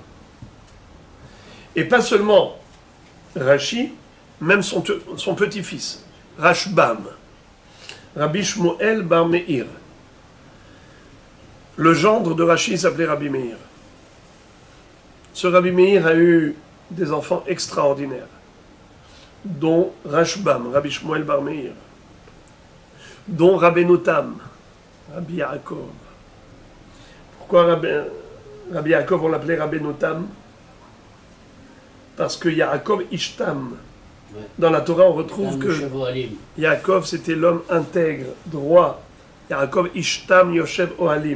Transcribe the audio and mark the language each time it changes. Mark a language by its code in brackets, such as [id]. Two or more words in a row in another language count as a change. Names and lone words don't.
[fr] Et pas seulement Rashi, même son petit-fils, Rashbam, Rabbi Shmuel Bar Meir. Le gendre de Rashi s'appelait Rabbi Meir. Ce Rabbi Meir a eu des enfants extraordinaires, dont Rashbam, Rabbi Shmuel Bar Meir, dont Rabbeinu Tam, Rabbi Yaakov. Pourquoi Rabbi Yaakov, on l'appelait Rabbeinu Tam? Parce que [he] יעקב איש תם. [fr] Dans la Torah, on retrouve que Yaakov, c'était l'homme intègre, droit. [he] יעקב איש תם יושב אוהלים.